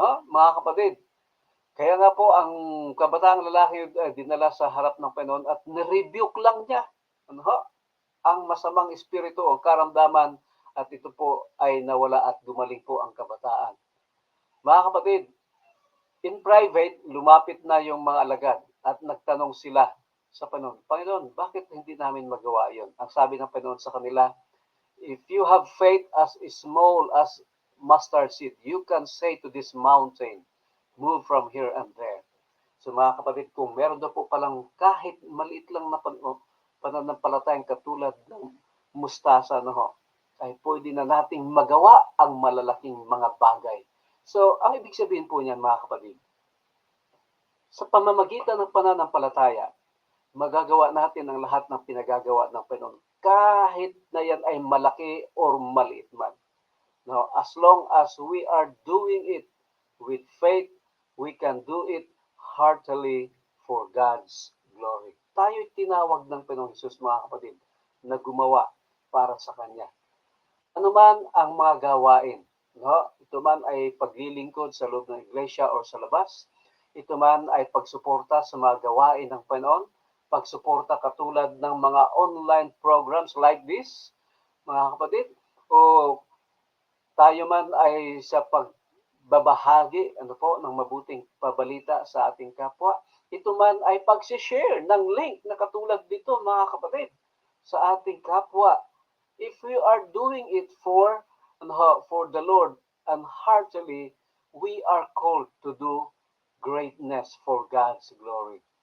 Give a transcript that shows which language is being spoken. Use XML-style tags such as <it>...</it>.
<tl>Mga kapatid, kaya nga po ang kabataang lalaki dinala sa harap ng Panginoon at nirebuke lang niya ang masamang espiritu o karamdaman at ito po ay nawala at gumaling po ang kabataan. Mga kapatid,</tl> <en>in private,</en> <tl>lumapit na yung mga alagad at nagtanong sila sa Panginoon, Panginoon, bakit hindi namin magawa yon? Ang sabi ng Panginoon sa kanila,</tl> <en>if you have faith as small as mustard seed, you can say to this mountain, move from here and there.</en> <tl>So mga kapatid, kung meron na po palang kahit maliit lang na pananampalatayang katulad ng mustasa, ay pwede na nating magawa ang malalaking mga bagay. So, ang ibig sabihin po niyan, mga kapatid, sa pamamagitan ng pananampalataya, magagawa natin ang lahat ng pinagagawa ng Panginoon kahit na yan ay malaki or maliit man.</tl> <en>As long as we are doing it with faith, we can do it heartily for God's glory.</en> <tl>Tayo'y tinawag ng Panginoong Hesus, mga kapatid, na gumawa para sa Kanya. Ano man ang mga gawain, ito man ay paglilingkod sa loob ng iglesia o sa labas, ito man ay pagsuporta sa mga gawain ng Panginoon, pagsuporta katulad ng mga</tl> <en>online programs like this,</en> <tl>mga kapatid, o tayo man ay sa pagbabahagi ng mabuting pabalita sa ating kapwa, ito man ay pag-share ng link na katulad dito, mga kapatid, sa ating kapwa.</tl> <en>If we are doing it for the Lord and heartily, we are called to do greatness for God's glory.</en>